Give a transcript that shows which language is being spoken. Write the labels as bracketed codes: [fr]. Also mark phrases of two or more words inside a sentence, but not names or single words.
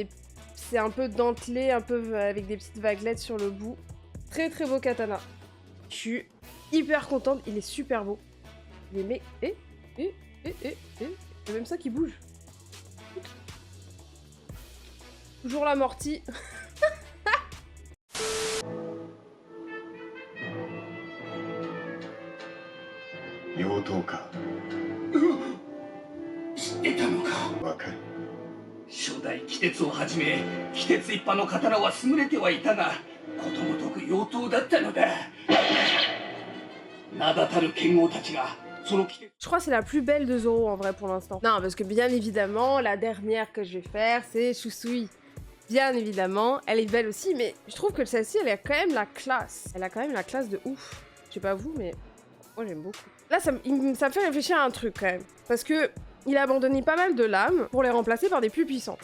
[fr] C'est un peu dentelé, un peu avec des petites vaguelettes sur le bout. Très beau katana. Je suis hyper contente, il est super beau. Il est mais... il y a même ça qui bouge. Toujours l'amorti. [ja] 妖刀か. 知ってたのか。わかる。初代鬼鉄をはじめ鬼鉄一派の刀は優れてはいたがことごとく妖刀だったのだ。名だたる剣豪たちがその鬼鉄。 [fr] Je crois que c'est la plus belle de Zoro en vrai pour l'instant. Non, parce que bien évidemment, la dernière que je vais faire, c'est Shusui. Bien évidemment, elle est belle aussi, mais je trouve que celle-ci, elle a quand même la classe. Elle a quand même la classe de ouf. Je sais pas vous, mais moi j'aime beaucoup. Là, ça me fait réfléchir à un truc quand même. Parce que il a abandonné pas mal de lames pour les remplacer par des plus puissants.